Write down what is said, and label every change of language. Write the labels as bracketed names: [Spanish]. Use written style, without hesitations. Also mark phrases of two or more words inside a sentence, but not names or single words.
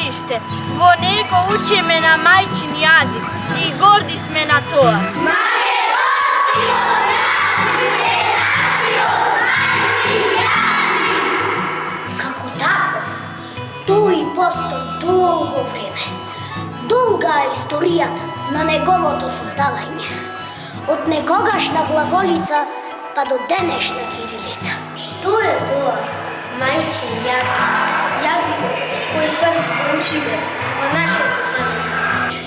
[Macedonian] Слушајте, во неко учиме на мајчин јазик и горди сме на то. Како таков, то и постои долго време. Долга е историјата на неговото создавање. Од некогашна глаголица па до денешна кирилица. Што е тоа? Мајчин јазик. Јазикот кој прв учиме во нашето семејство.